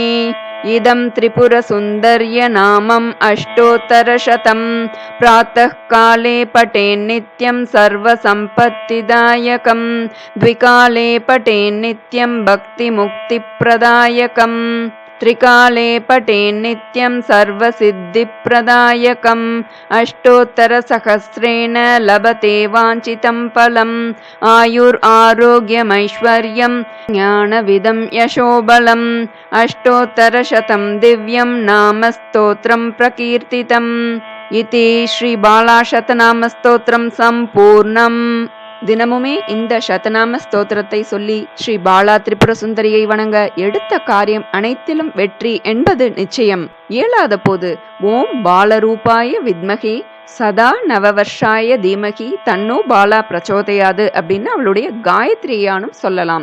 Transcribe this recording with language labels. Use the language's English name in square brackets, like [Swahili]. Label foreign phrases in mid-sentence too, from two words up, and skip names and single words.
[Sanskrit] इदं त्रिपुरसुन्दर्य नामम् अष्टोत्तरशतं प्रातः काले पठेन्नित्यं सर्वसम्पत्तिदायकं द्विकाले पठेन्नित्यं भक्तिमुक्तिप्रदायकम् त्रिकाले पठेन्नित्यं सर्वसिद्धिप्रदायकम् अष्टोत्तरसहस्रेण लभते वाञ्छितं फलम् आयुरारोग्यमैश्वर्यं ज्ञानविदं यशोबलम् अष्टोत्तरशतं दिव्यं नामस्तोत्रं प्रकीर्तितम् इति श्री बालाशतनामस्तोत्रं सम्पूर्णम्. [Tamil] தினமுமே இந்த சதநாம ஸ்தோத்திரத்தை சொல்லி ஸ்ரீ பாலா திரிபுர சுந்தரியை வணங்க எடுத்த காரியம் அனைத்திலும் வெற்றி என்பது நிச்சயம். இயலாத போது [Sanskrit] ॐ बालरूपाय विद्महे सदा नववर्षाय धीमहि तन्नो बाला प्रचोदयात् [Tamil] அப்படின்னு அவளுடைய காயத்ரியானும் சொல்லலாம்.